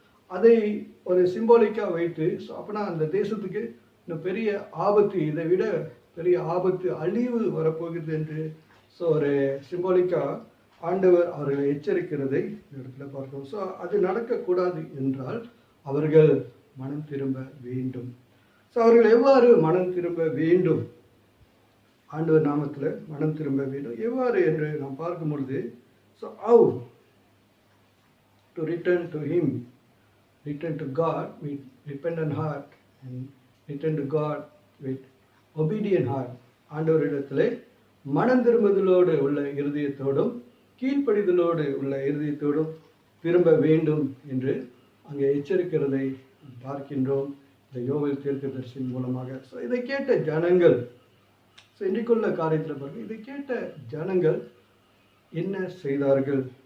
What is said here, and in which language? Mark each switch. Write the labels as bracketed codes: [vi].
[ta] அதை ஒரு சிம்பாலிக்காக வைத்து அப்பனா அந்த தேசத்துக்கு இன்னும் பெரிய ஆபத்து, இதை விட பெரிய ஆபத்து, அழிவு வரப்போகிறது என்று ஒரு சிம்பாலிக்கா ஆண்டவர் அவர்களை எச்சரிக்கிறதை இந்த இடத்துல பார்க்கிறோம். அது நடக்கக்கூடாது என்றால் அவர்கள் மனம் திரும்ப வேண்டும். அவர்கள் எவ்வாறு மனம் திரும்ப வேண்டும்? ஆண்டவர் நாமத்தில் மனம் திரும்ப வேண்டும் எவ்வாறு என்று நாம் பார்க்கும் பொழுது [en] how to return to him, return to God with repentant heart and return to God with obedient heart. [ta] ஆண்டவரிடத்திலே மனம் திரும்புதலோடு உள்ள இருதயத்தோடும் கீழ்ப்படிதலோடு உள்ள இருதயத்தோடும் திரும்ப வேண்டும் என்று அங்கே எச்சரிக்கிறதை பார்க்கின்றோம் இந்த யோவேல் தீர்க்கதரிசியின் மூலமாக. இதை கேட்ட ஜனங்கள், இன்றைக்குள்ள காரியத்தில் பாருங்க, இதை கேட்ட ஜனங்கள் என்ன செய்தார்கள்?